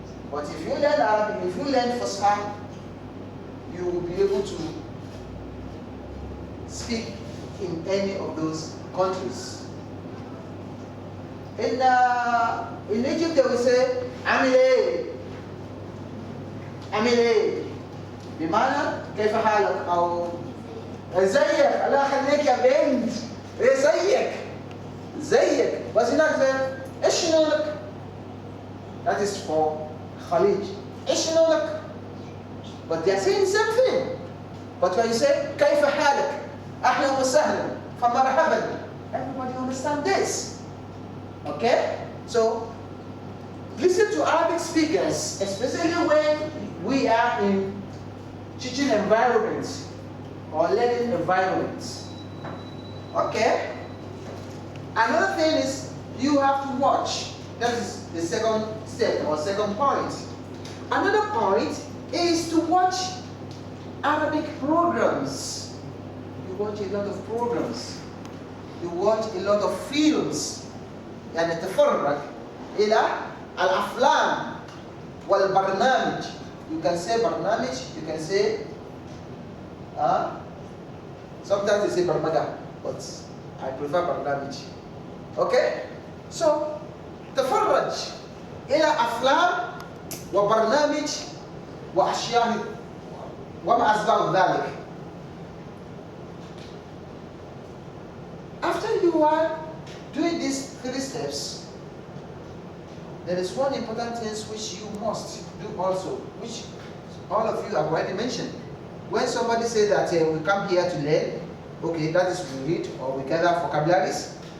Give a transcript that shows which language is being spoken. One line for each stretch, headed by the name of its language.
English: But if you learn Arabic, if you learn Fusha, you will be able to speak in any of those countries. In Egypt, they will say, Amile, Amile.
Arabic: بمعنى كيف حالك أو زيك الله يخليك يا بنت إيه زيك بس هناك إيش شلونك؟
English: That is for Khalij.
Arabic: إيش شلونك?
English: But they are saying the same thing. But when you say
Arabic: كيف حالك أهلا وسهلا فمرحبا,
English: everybody understand this. Okay? So listen to Arabic speakers, especially when we are in teaching environments or learning environments. Okay? Another thing is you have to watch. That is the second step or second point. Another point is to watch Arabic programs. You watch a lot of programs. You watch a lot of films.
Arabic: يعني تفرج إلى الأفلام والبرنامج.
English: You can say برنامج, you can say sometimes they say برمجة, but I prefer برنامج. Okay?
Arabic: So تفرج إلى أفلام وبرنامج وأشياء وما أسباب ذلك.
English: After you are doing these 3 steps, there is one important thing which you must do also, which all of you have already mentioned. When somebody says that we come here to learn, okay, that is we read or we gather vocabularies.